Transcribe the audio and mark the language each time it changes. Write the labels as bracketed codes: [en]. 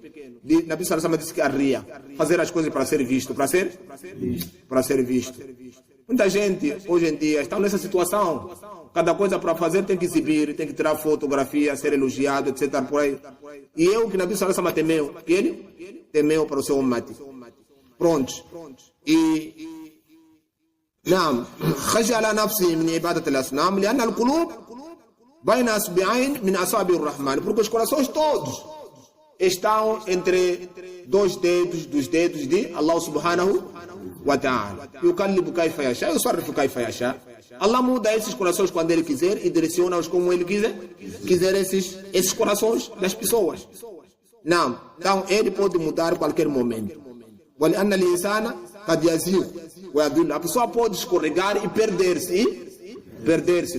[pt] Nabi sallallahu alaihi wasallam disse que arria, fazer as coisas para ser visto, para ser visto. Muita gente hoje em dia está nessa situação. Cada coisa para fazer tem que exibir, tem que tirar fotografia, ser elogiado, etc. Por aí. E eu que Nabi sallallahu alaihi wasallam temeu, que ele temeu para o seu ummati. Pronto. E [ar] نعم خشي على نفسه من عبادة الأصنام لأن القلوب بين أصبعين من أصابع الرحمن. [pt] Porque os corações todos estão entre dois dedos dos dedos de Allah subhanahu wa ta'ala. [ar] يقلب كيف يشاء يصرف كيف يشاء. [pt] Allah muda esses corações quando Ele quiser e direciona-os como Ele quiser esses corações das pessoas. Não. Então Ele pode mudar a qualquer momento. [ar] وَلِأَنَّ الْإِنسَانَ قَدْ يَزِيغُ وَيَضِلُّ. [pt] A pessoa pode escorregar e perder-se.